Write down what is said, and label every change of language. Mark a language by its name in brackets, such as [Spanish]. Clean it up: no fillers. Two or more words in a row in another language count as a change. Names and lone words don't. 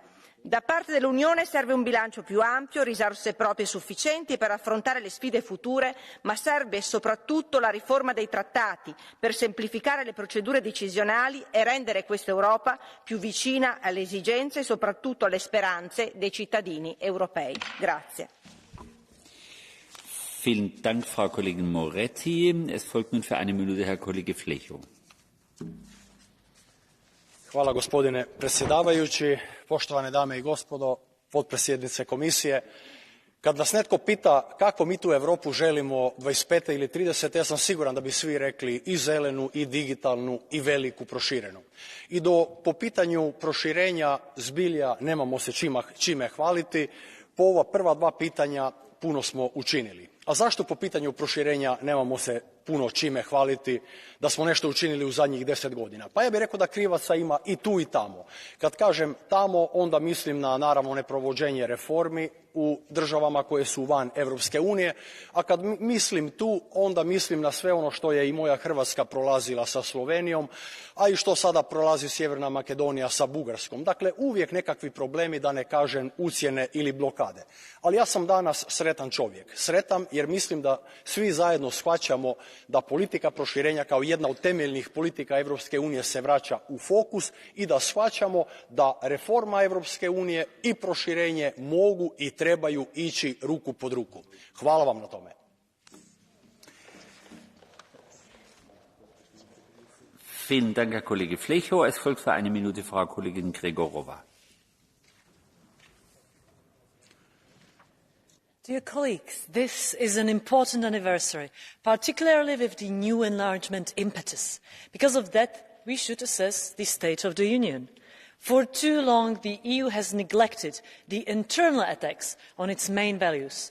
[Italian] Da parte dell'Unione serve un bilancio più ampio, risorse proprie sufficienti per affrontare le sfide future, ma serve soprattutto la riforma dei trattati per semplificare le procedure decisionali e rendere questa Europa più vicina alle esigenze e soprattutto alle speranze dei cittadini europei. Grazie. [German] Vielen Dank, Frau Kollegin Moretti. Es folgt nun für eine Minute Herr Kollege Flecho. [Croatian] Hvala gospodine predsjedavajući, poštovane dame i gospodo, potpredsjednice komisije. Kad nas netko pita kako mi tu Europu želimo 25. ili 30. ja sam siguran da bi svi rekli i zelenu, i digitalnu, i veliku proširenu. I po pitanju proširenja zbilja nemamo se čime hvaliti. Po ova prva dva pitanja puno smo učinili. A zašto po pitanju proširenja nemamo se puno čime hvaliti da smo nešto učinili u zadnjih 10 godina? Pa ja bih rekao da krivaca ima i tu i tamo. Kad kažem tamo, onda mislim na naravno neprovođenje reformi u državama koje su van Europske unije, a kad mislim tu, onda mislim na sve ono što je i moja Hrvatska prolazila sa Slovenijom, a i što sada prolazi Sjeverna Makedonija sa Bugarskom. Dakle, uvijek nekakvi problemi, da ne kažem ucjene ili blokade. Ali ja sam danas sretan čovjek. Sretan jer mislim da svi zajedno shvaćamo da politika proširenja kao jedna od temeljnih politika Europske unije se vraća u fokus i da shvaćamo da reforma Europske unije i proširenje mogu i trebaju ići ruku pod ruku. Hvala vam na tome. [German] Vielen Dank, Herr Kollege Flecho. Es folgt für eine Minute Frau Kollegin Gregorova. [English] Dear colleagues, this is an important anniversary, particularly with the new enlargement impetus. Because of that, we should assess the state of the Union. For too long, the EU has neglected the internal attacks on its main values.